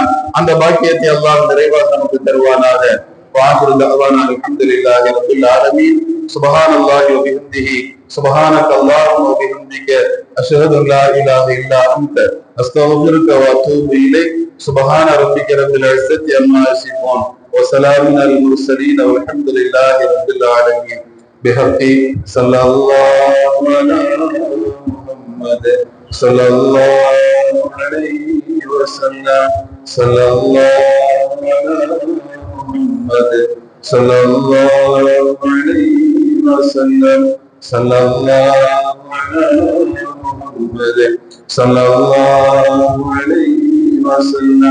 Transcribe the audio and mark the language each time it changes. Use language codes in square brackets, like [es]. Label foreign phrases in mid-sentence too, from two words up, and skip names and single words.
[ta] அந்த பாக்கியத்தை அல்லாஹ் நிறைவாக நமக்கு தருவானாக. [ar] الحمد لله رب العالمين. سبحان الله وبحمده، سبحانك اللهم وبحمدك، أشهد أن لا إله إلا أنت، أستغفرك وأتوب إليك. سبحان ربك رب العزة عما يصفون, وسلام على المرسلين والحمد لله رب العالمين. بحق صلى الله على محمد صلى الله عليه وسلم، صلى الله على محمد صلى الله عليه وسلم، صلى الله على محمد صلى الله عليه وسلم.